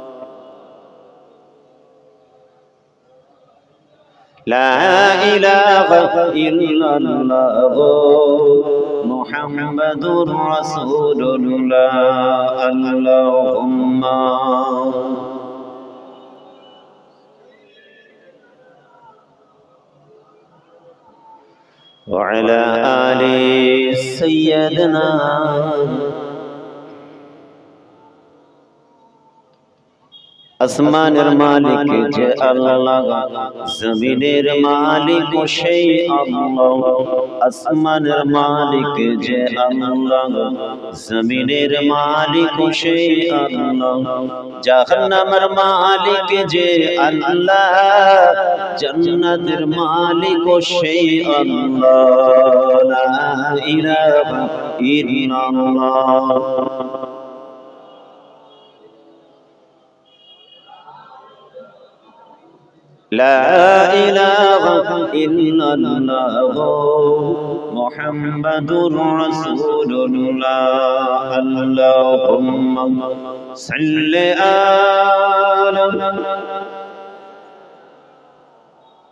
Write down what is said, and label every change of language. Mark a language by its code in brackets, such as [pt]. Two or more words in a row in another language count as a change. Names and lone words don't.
[ar] لا الہ الا اللہ محمد رسول اللہ، اللہم وعلی آل سیدنا [bn] আসমানের মালিক যে আল্লাহ, জমিনের মালিক সেই আল্লাহ, আসমানের মালিক যে আল্লাহ, জমিনের মালিক সেই আল্লাহ, জাহান্নামের মালিক যে আল্লাহ, জান্নাতের মালিক সেই আল্লাহ, [ar] لا إله إلا الله, لا إله إلا الله محمد رسول الله، اللهم صل على